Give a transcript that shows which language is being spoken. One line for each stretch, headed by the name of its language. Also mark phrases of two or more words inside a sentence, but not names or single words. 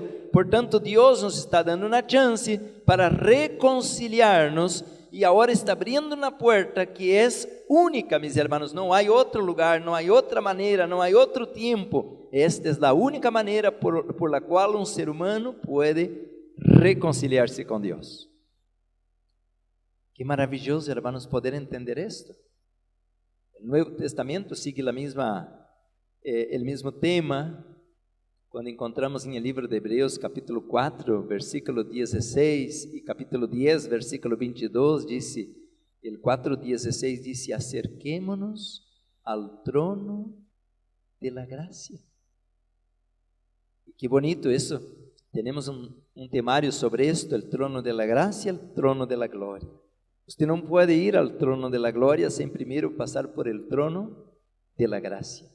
Spanish: Por tanto, Dios nos está dando una chance para reconciliarnos, y ahora está abriendo una puerta que es única, mis hermanos. No hay otro lugar, no hay otra manera, no hay otro tiempo. Esta es la única manera por la cual un ser humano puede reconciliar-se
Portuguese: com Deus. Que maravilhoso,
Spanish: hermanos, poder entender esto.
Portuguese: O Novo Testamento sigue o mesmo tema. Quando encontramos em el livro de Hebreus, capítulo 4, versículo 16, e capítulo 10, versículo 22, diz:
Spanish: El 4:16 dice: acerquémonos al trono de la gracia. Qué bonito eso. Tenemos un temario sobre esto, el trono de la gracia, el trono de la gloria. Usted no puede ir al trono de la gloria sin primero pasar por el trono de la gracia.